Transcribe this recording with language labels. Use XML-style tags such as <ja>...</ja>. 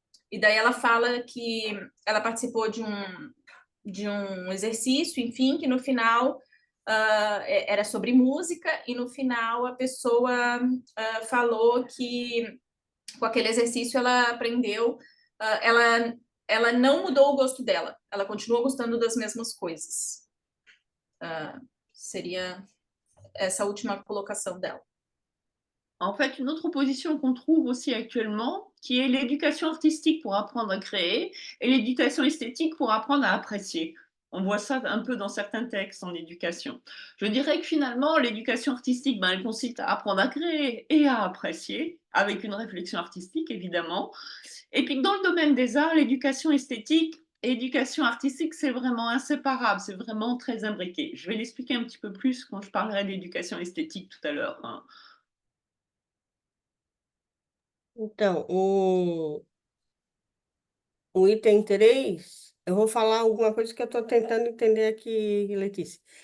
<pt>E daí ela fala que ela participou de um exercício, enfim, que no final era sobre música, e no final a pessoa falou que com aquele exercício ela aprendeu, ela não mudou o gosto dela, ela continua gostando das mesmas coisas. Seria essa última colocação dela.</pt> <fr>En fait, une autre opposition qu'on trouve aussi actuellement, qui est l'éducation artistique pour apprendre à créer et l'éducation esthétique pour apprendre à apprécier. On voit ça un peu dans certains textes en éducation. Je dirais que finalement, l'éducation artistique, ben, elle consiste à apprendre à créer et à apprécier, avec une réflexion artistique, évidemment. Et puis dans le domaine des arts, l'éducation esthétique et l'éducation artistique, c'est vraiment inséparable, c'est vraiment très imbriqué. Je vais l'expliquer un petit peu plus quand je parlerai d'éducation esthétique tout à l'heure, hein.</fr> <pt>Então, o item 3, eu vou falar alguma coisa que eu estou tentando entender aqui, Letícia.</pt>